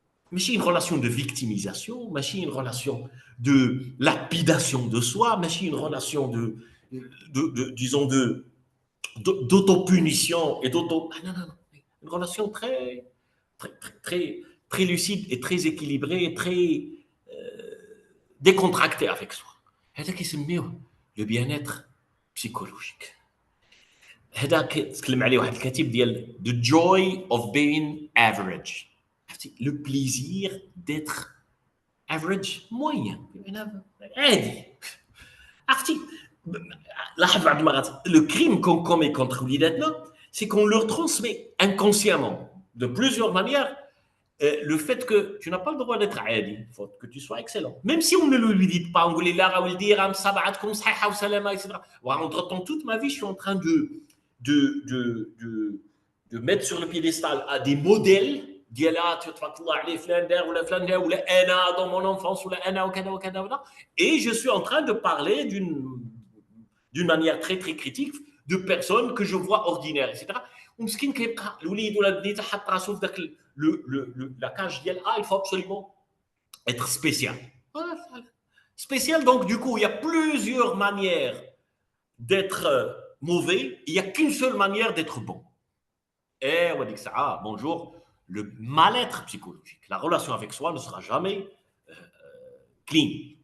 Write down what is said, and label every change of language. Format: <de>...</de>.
<fr>Mais c'est une relation de victimisation, mais c'est une relation de lapidation de soi, mais c'est une relation disons, d'autopunition et d'auto. Ah non, une relation très lucide et très équilibrée, très décontractée avec soi. C'est qui s'appelle le bien-être psychologique.</fr> <ar>هذا تكلم عليه واحد الكاتب ديال The Joy of Being Average.</ar> <fr>Le plaisir d'être average, moyen.</fr> <ar>عادي. عرفتي لاحظ بعض المرات</ar> <fr>le crime qu'on commet contre</fr> <ar>وليداتنا</ar> <fr>c'est qu'on leur transmet inconsciemment de plusieurs manières le fait que tu n'as pas le droit d'être</fr> <ar>عادي,</ar> <fr>il faut que tu sois excellent. Même si on ne le lui dit pas, on dit là,</fr> <ar>ولدي راه مصابعتكم صحيحه وسلامه</ar> <fr>etc. Entre-temps, toute ma vie, je suis en train de mettre sur le piédestal à des modèles</fr> <ar>ديالها تبارك الله عليه فلان دار ولا فلان دار ولا انا</ar> <fr>dans mon enfance</fr> <ar>ولا انا وكذا وكذا وكذا</ar> <fr>et je suis en train de parler d'une manière très très critique de personnes que je vois ordinaires etc.</fr> <ar>ومسكين كيبقى الوليد ولا البنيته حط راسو في ذاك</ar> <fr>la cage</fr> <ar>ديال</ar> <fr>il faut absolument être spécial. Spécial, donc du coup il y a plusieurs manières d'être mauvais, il n'y a qu'une seule manière d'être bon. Et on va dire ça, bonjour, le mal-être psychologique, la relation avec soi ne sera jamais clean.</fr>